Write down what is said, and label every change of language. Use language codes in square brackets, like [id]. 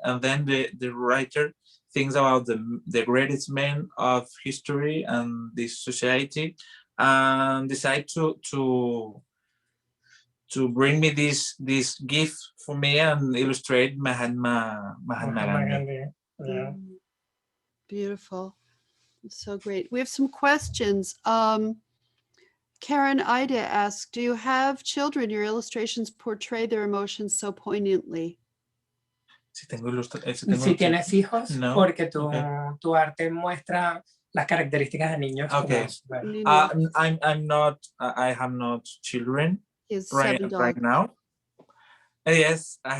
[en] And then the writer thinks about the greatest men of history and this society, and decide to bring me this gift for me and illustrate Mahatma Gandhi. Yeah. Beautiful. So great. We have some questions. Karen Ida asked, do you have children? Your illustrations portray their emotions so poignantly. [es] Si tienes hijos, [en] No. [es] porque [en] Okay. [es] tu arte muestra las características de niños. [en] Okay. I'm not. I have not children right now. Yes.